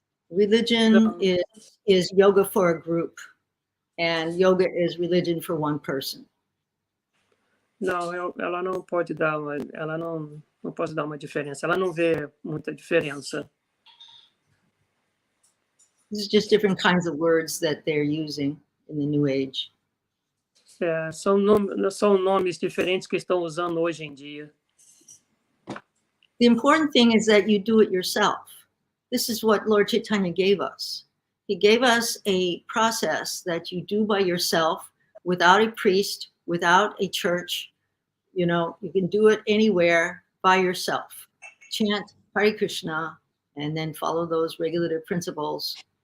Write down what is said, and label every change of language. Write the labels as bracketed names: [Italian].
[English] Religion is yoga for a group, and yoga is religion for one person. [Portuguese] Não, ela não pode dar não posso dar uma diferença. Ela não vê muita diferença. [English] This is just different kinds of words that they're using in the New Age. [Portuguese] São nomes diferentes que estão usando hoje em dia. [English] The important thing is that you do it yourself. This is what Lord Chaitanya gave us. He gave us a process that you do by yourself, without a priest, without a church. You know, you can do it anywhere by yourself. Chant Hare Krishna and then follow those regulative principles.